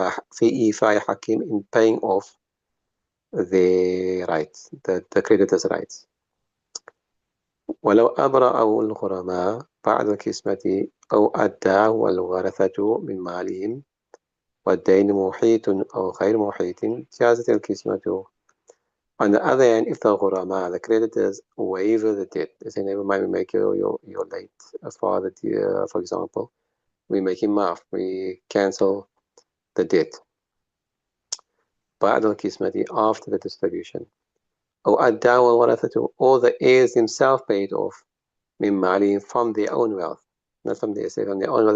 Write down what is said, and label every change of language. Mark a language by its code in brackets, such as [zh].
[ar] في إيفاء حكيم, [en] in paying off the rights, the creditors' rights. [ar] ولو أبرأ الغرماء بعد القسمة أو أداه الورثة من مالهم والدين محيط أو غير محيط جازت القسمة. [en] On the other hand, if the ghurama, the creditors, waiver the debt, they say, never mind, we make your late father, for example, we make him off, we cancel the debt. [ar] بعد القسمة, [en] after the distribution. [ar] أو أداه الورثة, [en] or the heirs themselves paid off [ar] من مالهم, [en] from their own wealth, not from their estate, from their own wealth.